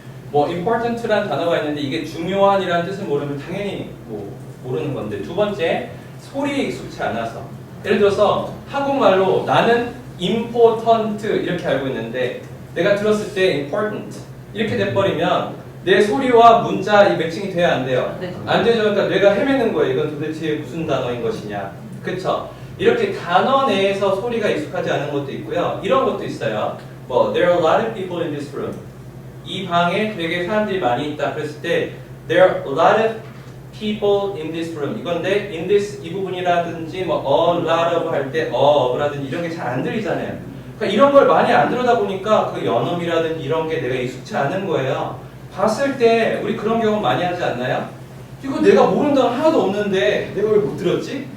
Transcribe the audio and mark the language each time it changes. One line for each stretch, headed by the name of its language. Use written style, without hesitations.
Korean: 뭐 important라는 단어가 있는데 이게 중요한이라는 뜻을 모르면 당연히 뭐 모르는 건데, 두 번째 소리에 익숙치 않아서, 예를 들어서 한국말로 나는 important 이렇게 알고 있는데 내가 들었을 때 important 이렇게 돼버리면 내 소리와 문자 이 매칭이 돼야 안 돼요? 네. 안 되죠. 그러니까 뇌가 헤매는 거예요. 이건 도대체 무슨 단어인 것이냐. 그쵸? 이렇게 단어 내에서 소리가 익숙하지 않은 것도 있고요. 이런 것도 있어요.
English: 뭐 there are a lot of people in this room.
Korean: 이 방에 되게 사람들이 많이 있다. 그랬을 때
English: there are a lot of people in this room.
Korean: 이건데 in this 이 부분이라든지 뭐
English: a lot of
Korean: 할 때 of라든지 이런 게 잘 안 들리잖아요. 그러니까 이런 걸 많이 안 들어다 보니까 그 연음이라든지 이런 게 내가 익숙치 않은 거예요. 봤을 때 우리 그런 경험 많이 하지 않나요? 이거 내가 모르는 단어 하나도 없는데 내가 왜 못 들었지?